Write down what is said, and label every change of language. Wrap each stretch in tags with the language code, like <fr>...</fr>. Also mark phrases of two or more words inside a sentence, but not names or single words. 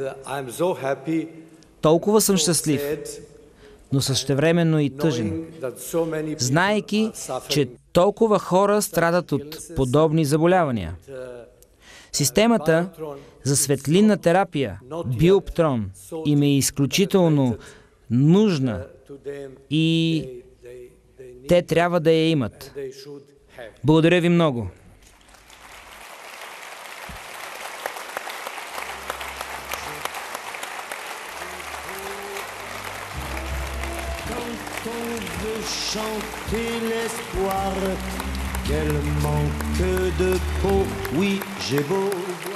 <bg>Толкова съм щастлив, но същевременно и тъжен, знаейки, че толкова хора страдат от подобни заболявания. Системата за светлинна терапия Биоптрон им е изключително нужна и те трябва да я имат. Благодаря ви много.</bg> <fr>Chanter l'espoir, quel manque de peau, oui j'ai beau</fr>